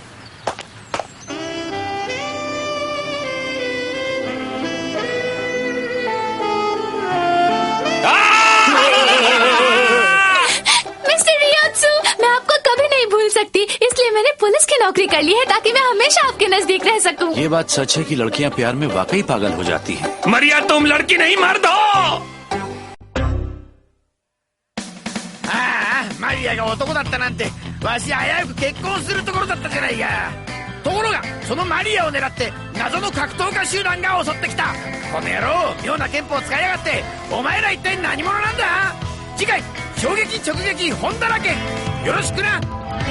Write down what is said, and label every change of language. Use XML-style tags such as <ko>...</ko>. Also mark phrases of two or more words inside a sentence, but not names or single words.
<hi>मिस्टर रियोत्सु, मैं आपको कभी नहीं भूल सकती, इसलिए मैंने पुलिस की नौकरी कर ली है ताकि मैं हमेशा आपके नजदीक रह सकूं। ये बात सच है कि लड़कियां प्यार में वाकई पागल हो जाती हैं। मारिया, तुम लड़की नहीं मर्द हो।</hi> <ja>マリアが男だったなんて、わし危うく結婚するところだったじゃないか。ところがそのマリアを狙って謎の格闘家集団が襲ってきた。この野郎、妙な拳法を使いやがって。お前ら一体何者なんだ？次回衝撃直撃本だらけ。よろしくな。</ja>